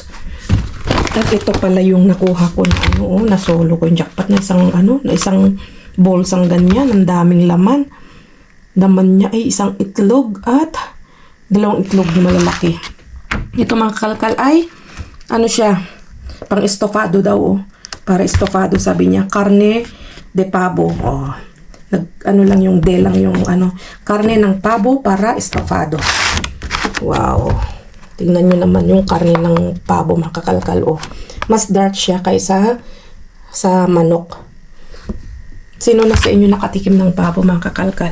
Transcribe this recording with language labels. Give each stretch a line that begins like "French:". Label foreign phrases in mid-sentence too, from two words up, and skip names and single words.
Filipino: At ito pala yung nakuha ko na nasolo ko yung jackpot na isang bolsang ganyan, ang daming laman. Laman niya ay isang itlog at 2 itlog na malalaki. Ito mga kakalkal ay siya, pang estofado daw. para estofado, sabi niya.
Spanish: Carne de pavo. Oh.
Filipino: Ano lang yung de lang yung ano. Karne ng pavo para estofado. Wow. Tingnan nyo naman yung karne ng pavo, mga kakalkal. Oh. Mas dark siya kaysa sa manok. Sino na sa inyo nakatikim ng pavo, mga kakalkal?